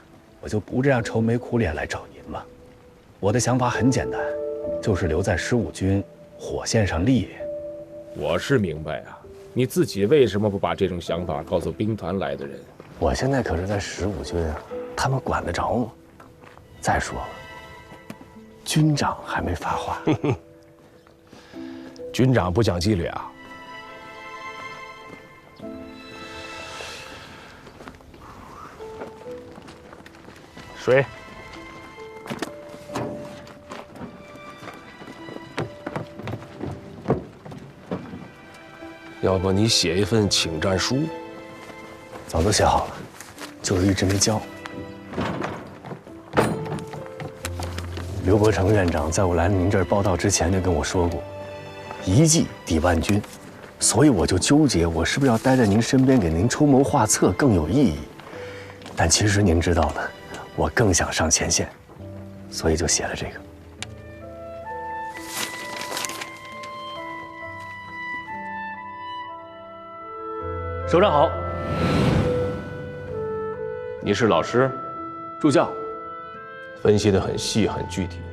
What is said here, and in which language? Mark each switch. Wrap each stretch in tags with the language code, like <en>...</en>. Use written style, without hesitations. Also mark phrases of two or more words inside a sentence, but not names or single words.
<zh>我就不這樣愁眉苦臉來找您嘛。我的想法很簡單，就是留在15軍火線上立。我是明白啊，你自己為什麼不把這種想法告訴兵團來的人？我現在可是在15軍啊，他們管得着嗎？再說了，軍長還沒發話。軍長不講紀律啊？水。要不你寫一份請戰書？早都寫好了，就是一直沒交。刘伯承院長在我来您这儿报道之前就跟我说过，一计抵万军，所以我就纠结，我是不是要待在您身边给您出谋划策更有意义？但其實您知道的，我更想上前線，所以就寫了這個。首長好，你是老師，助教。分析得很細很具体。</zh>